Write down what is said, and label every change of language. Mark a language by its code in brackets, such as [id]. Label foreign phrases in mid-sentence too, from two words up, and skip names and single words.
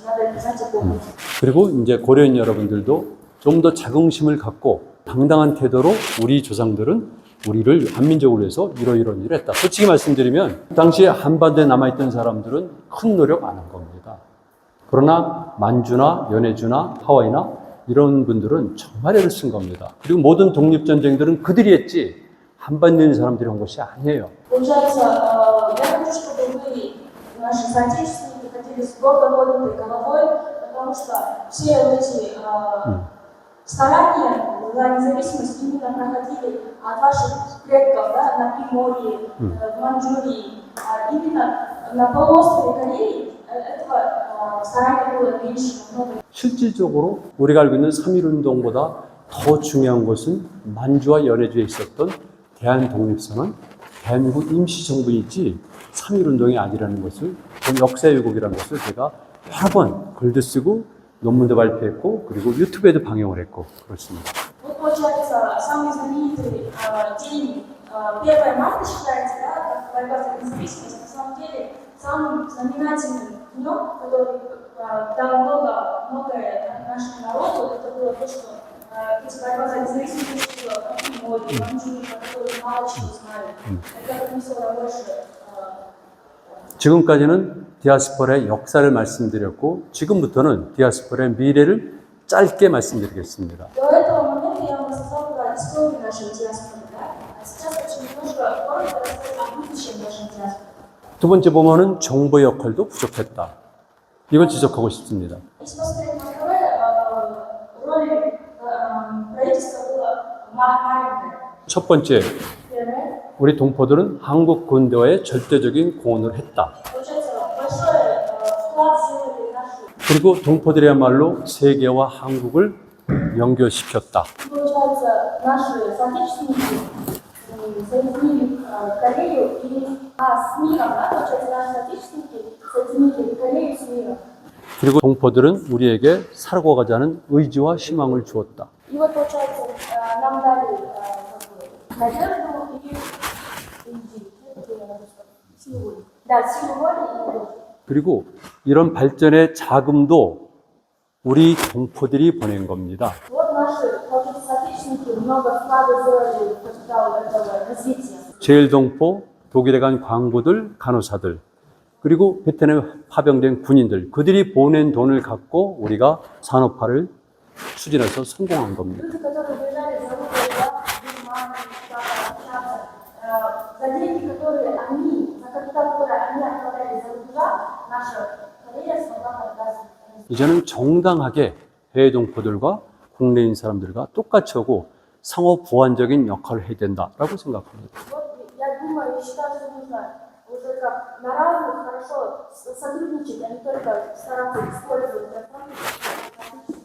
[ru] Надо обязательно помнить. [ko] 그리고 이제 고려인 여러분들도 좀 더 자긍심을 갖고 당당한 태도로 우리 조상들은 우리를 한민족을 위해서 이런 일을 했다. 솔직히 말씀드리면 당시에 한반도에 남아있던 사람들은 큰 노력 안 한 겁니다. 그러나 만주나 연해주나 하와이나 이런 분들은 정말 애를 쓴 겁니다. 그리고 모든 독립전쟁들은 그들이 했지 한반도인 사람들이 한 것이 아니에요. [ru] Получается, я хочу, чтобы вы, наши соотечественники, ходили с гордо поднятой головой, потому что все эти старания за независимость именно проходили от ваших предков, да, на Приморье, в Маньчжурии. Именно на полуострове Кореи этого старания было меньше намного. [ko] 실질적으로 우리가 알고 있는 3.1운동보다 더 중요한 것은 만주와 연해주에 있었던 대한독립선언, 대한민국 임시정부이지 3.1운동이 아니라는 것을, 역사 왜곡이라는 것을 제가 여러 번 글도 쓰고 논문도 발표했고 그리고 유튜브에도 방영을 했고 그렇습니다. [ru] Вот получается, самый знаменитый день 1 марта считается, да, как борьба за независимость, на самом деле самым знаменательным днем, который дал многое нашему народу, это было то, что эти борьба за независимость была в Приморье, в Маньчжурии, про которые мало чего знали. Это принесло больше. [ko] 지금까지는 디아스포라의 역사를 말씀드렸고 지금부터는 디아스포라의 미래를 짧게 말씀드리겠습니다. [ru] До этого момента я вам рассказала про историю нашей диаспоры, да? А сейчас хочу немножко коротко рассказать о будущем нашей диаспоры. [ko] 두 번째 보면은 정부의 역할도 부족했다. 이걸 지적하고 싶습니다. [ru] Если посмотреть на второе, роль правительства была маленькая. [ko] 첫 번째, [ru] Первое, [ko] 우리 동포들은 한국 군대와의 절대적인 공헌을 했다. [ru] получается, большой вклад сделали наши. [ko] 그리고 동포들이야말로 세계와 한국을 연결시켰다. [ru] Получается, наши соотечественники соединили Корею с миром, да? Получается, наши соотечественники соединили Корею с миром. [ko] 그리고 동포들은 우리에게 살고 가자는 의지와 희망을 주었다. [ru] И вот, получается, нам дали надежду и силу воли. Да, силу воли и надежду. [ko] 그리고 이런 발전의 자금도 우리 동포들이 보낸 겁니다. [ru] Вот наши, получается, соотечественники много вклада сделали в капитал этого развития. [ko] 제일동포, 독일에 간 광부들, 간호사들, 그리고 베트남에 파병된 군인들, 그들이 보낸 돈을 갖고 우리가 산업화를 추진해서 성공한 겁니다. [ru] Люди, которые уезжали за рубеж, да, Германии, Штаты, общаться, за деньги, которые они, за капитал, который они отправляли за рубежа, наша Корея смогла продать. [ko] 이제는 정당하게 해외 동포들과 국내인 사람들과 똑같이 하고 상호 보완적인 역할을 해야 된다라고 생각합니다. [ru] Вот я думаю и считаю, что нужно уже как на равных хорошо сотрудничать, а не только стараться использовать пространство.